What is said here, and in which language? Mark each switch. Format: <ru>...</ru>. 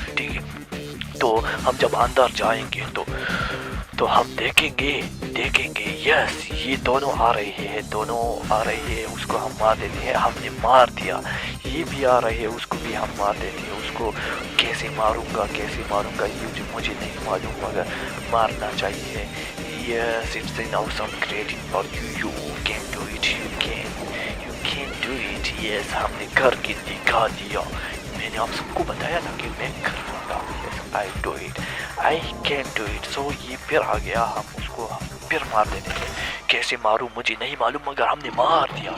<ur>ٹھیک ہے، تو ہم جب اندر جائیں گے تو ہم دیکھیں گے یس یہ دونوں آ رہے ہیں. اس کو ہم مار دیتے ہیں. ہم نے مار دیا. یہ بھی آ رہے ہیں، اس کو بھی ہم مار دیتے ہیں. اس کو کیسے ماروں گا یہ مجھے نہیں معلوم، مگر مارنا چاہیے.</ur> <en>Yes, it's an awesome creating for you. You can do it. You can do it.</en> <ur>Yes, ہم نے کر کے دکھا دیا. میں نے آپ سب کو بتایا تھا کہ میں کر سکتا ہوں.</ur> <en>Yes, I do it. I can do it.</en> <ur>So یہ پھر آ گیا. ہم اس کو پھر مار دیتے ہیں. کیسے ماروں مجھے نہیں معلوم، مگر ہم نے مار دیا.</ur>